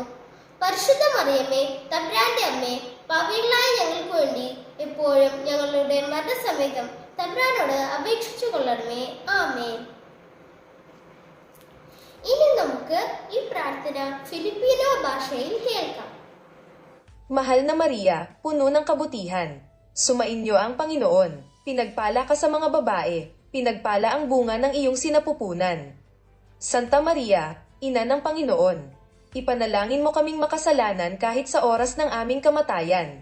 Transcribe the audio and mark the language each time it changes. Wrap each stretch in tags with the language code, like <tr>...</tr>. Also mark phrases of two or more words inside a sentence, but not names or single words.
<ml>പരിശുദ്ധ മറിയമേ, തമ്പുരാന്റെ അമ്മേ, പാപികളായ ഞങ്ങൾക്ക് വേണ്ടി എപ്പോഴും ഞങ്ങളുടെ മരണസമയത്തും തമ്പുരാനോട് അപേക്ഷിച്ചു കൊള്ളണമേ. ആമേൻ. ഇനി നമുക്ക് ഈ പ്രാർത്ഥന ഫിലിപ്പിനോ ഭാഷയിൽ കേൾക്കാം.</ml> <tl>Mahal na Maria, puno ng kabutihan, sumainyo ang Panginoon, pinagpala ka sa mga babae, pinagpala ang bunga ng iyong sinapupunan. Santa Maria, Ina ng Panginoon, ipanalangin mo kaming makasalanan kahit sa oras ng aming kamatayan.</tl>